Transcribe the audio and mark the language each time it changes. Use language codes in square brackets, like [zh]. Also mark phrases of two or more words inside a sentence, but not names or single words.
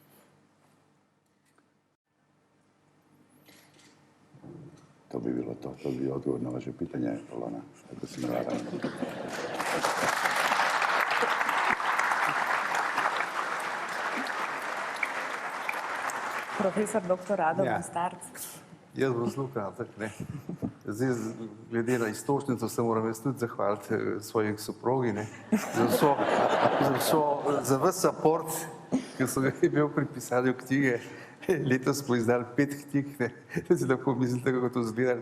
[sl] To bi bilo to. [hr] To bi bio odgovor na vaše pitanje, Polona, ako se ne varam. Profesor dr. Radovan Starc. [sl] Jaz bom zelo kratek, ne. Zdaj, glede na istočnico se moram jaz tudi zahvaliti svojih soprogi, ne, za ves support, ki so ga imel pri pisanju knjige. Letos smo izdali 5 knjig, ne. Da si lahko mislite, kako to izgleda.